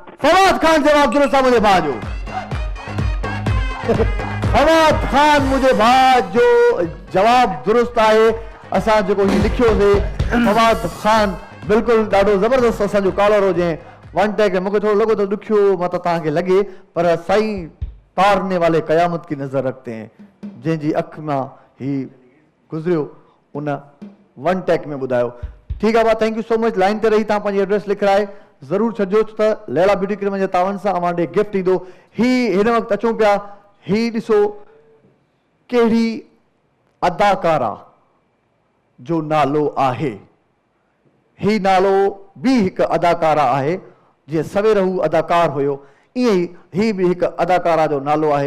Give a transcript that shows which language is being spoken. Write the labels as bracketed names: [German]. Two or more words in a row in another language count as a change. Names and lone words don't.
[Sindhi] फवाद खान जवाब दुरुस्त आहे मुंहिंजे भाउ जो। फवाद खान मुंहिंजे भाउ जो जवाब दुरुस्त आहे। असां जेको ही लिखियोसीं फवाद खान बिल्कुलु ॾाढो ज़बरदस्त असांजो कॉलर हुजे। वन टेक मूंखे थोरो लॻो त ॾुखियो मत तव्हांखे लॻे, पर साईं [Urdu] تارنے والے قیامت کی نظر رکھتے ہیں, [Sindhi] जंहिंजी अख मां ही गुज़रियो उन वन टेक में ॿुधायो। ठीकु आहे भाउ, [English] Thank you so much. [Sindhi] लाइन ते रही तव्हां पंहिंजी एड्रेस लिखाए ज़रूरु छॾिजो त लैला ब्यूटी क्रीम जे तावन सां अव्हां ॾे गिफ्ट ईंदो। ही हिन वक़्तु अचूं पिया, ही ॾिसो कहिड़ी अदाकारा जो नालो आहे। ही नालो बि हिकु अदाकारा आहे, जीअं सवेर हू अदाकार हुयो ईअं ई ही बि हिकु अदाकारा जो नालो आहे।